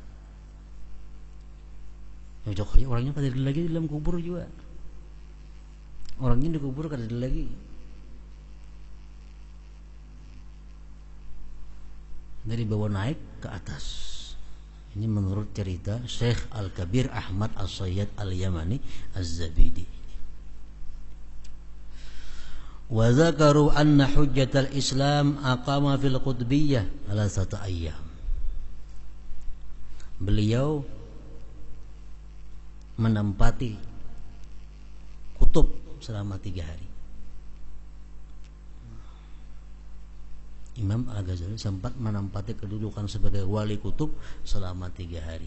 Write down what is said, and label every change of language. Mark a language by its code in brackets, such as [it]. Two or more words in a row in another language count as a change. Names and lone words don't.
[bjn] Orangnya kada ada lagi di dalam kubur juga. Orangnya di kubur kada ada lagi. Dari bawah naik ke atas. Ini menurut cerita Syekh Al-Kabir Ahmad As-Sayyad Al-Yamani Az-Zabidi. [ar] وذكروا أن حجة الإسلام أقام في القطبية 3 أيام. [bjn] Beliau menempati kutub selama 3 hari. Imam Al-Ghazali sempat menempati kedudukan sebagai wali kutub selama 3 hari.